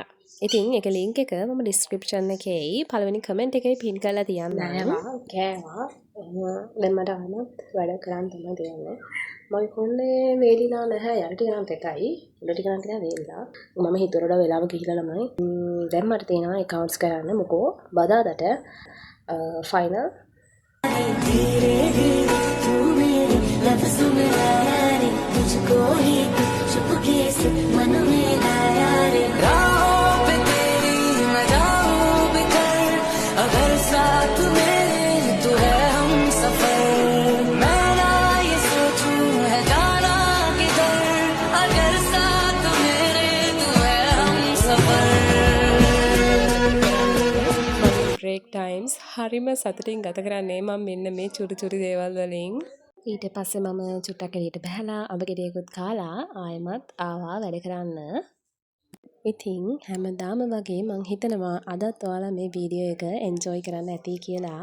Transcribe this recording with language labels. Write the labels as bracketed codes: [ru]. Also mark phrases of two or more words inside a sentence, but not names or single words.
[si] ඉතින් ඒක link එක මම description එකේ පළවෙනි comment එකේ pin කරලා තියන්නම්. කෑවා. දැන් මට ආනත් වැඩ කරන්න තමයි තියෙන්නේ. මගේ කොණ්ඩේ වේලිලා නැහැ. යට ටික නම් තෙතයි. උඩ ටික නම් ටික වේලිලා. මම හිතුවරට වෙලාව ගිහිලා ළමයි. දැන් මට තියෙනවා accounts කරන්න. මොකෝ බදාදට final [hi] धीरे धीरे तू मेरे लफ्ज़ों में आया रे मुझको ही चुपके से मन में लाया रे राहों पे तेरी मैं जाऊं बिखर अगर साथ मेरे तू है हम सफर मैं ना ये सोचूं है जाना किधर अगर साथ मेरे तू है हम सफर [en] break times [si] හරිම සතුටින් ගත කරන්නේ මම මෙන්න මේ චුටි දේවල් වලින්. ඊට පස්සේ මම චුට්ටක් එළියට බහලා අඹ ගෙඩියකුත් කාලා ආයෙමත් ආවා වැඩ කරන්න. ඉතින් හැමදාම වගේ මං හිතනවා අදත් ඔයාලා මේ වීඩියෝ එක එන්ජොයි කරන්න ඇති කියලා.